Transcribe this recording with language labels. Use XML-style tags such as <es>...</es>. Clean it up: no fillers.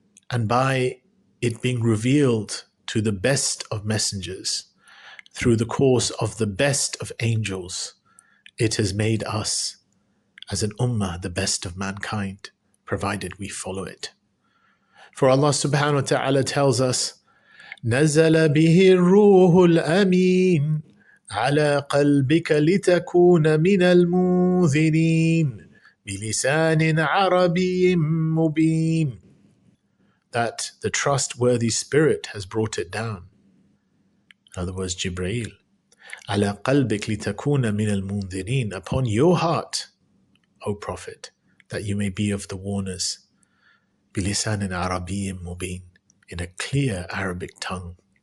<en>And by it being revealed to the best of messengers, through the course of the best of angels, it has made us, as an ummah, the best of mankind, provided we follow it. For Allah subhanahu wa ta'ala tells us,</en> <ar>نزل به الروح الأمين على قلبك لتكون من المنذرين بلسان عربي مبين.</ar> <en>That the trustworthy spirit has brought it down. In other words, Jibreel.</en> <ar>على قلبك لتكون من المنذرين,</ar> <en>upon your heart, O Prophet, that you may be of the warners.</en> <ar>بلسان عربي مبين,</ar> <en>in a clear Arabic tongue.</en>